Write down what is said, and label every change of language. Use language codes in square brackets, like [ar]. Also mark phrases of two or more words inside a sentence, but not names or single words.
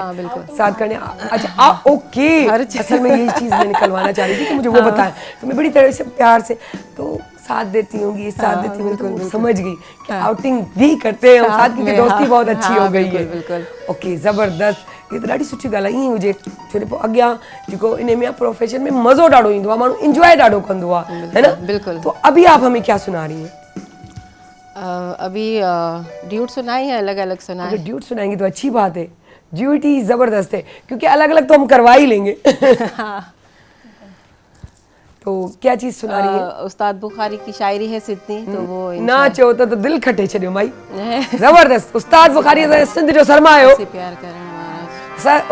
[ur] ہاں، بالکل. ساتھ کرنے، اچھا اوکے. ہر چیز. اصل میں یہی چیز میں نکلوانا چاہ رہی تھی کہ مجھے وہ بتائیں، تو میں بڑی طرح سے پیار سے تو ساتھ دیتی ہوں گی، ساتھ हाँ, دیتی ہوں گی، تو बिल्कुल, वो बिल्कुल। سمجھ گئی کہ آؤٹنگ بھی کرتے ہیں ہم ساتھ، کیونکہ में, दोस्ती हाँ, بہت اچھی हाँ, ہو گئی बिल्कुल, है। बिल्कुल। اوکے، زبردست. [sd] ये त ॾाढी सुठी ॻाल्हि आहे, ईअं हुजे, छो जो अॻियां जेको इन में प्रोफेशन में मज़ो ॾाढो ईंदो आहे, माण्हू इंजॉय ॾाढो कंदो आहे, [ur] ہے نا? बिल्कुल। تو ابھی آپ ہمیں کیا سنا رہی ہیں? ابھی ڈیوٹ سنائی ہے، الگ الگ سنائی? اگر ڈیوٹ سنائیں گی تو اچھی بات ہے، ڈیوٹی زبردست ہے، کیونکہ الگ الگ تو ہم کروا ہی لیں گے. تو کیا چیز سنا رہی ہے? استاد بخاری کی شاعری ہے سدھی، تو وہ [sd] ना चो तो दिल खटे छॾियो माई। ज़बरदस्त। उस्ताद बुखारी सिंध जो सरमायो, से प्यार करण महाराज।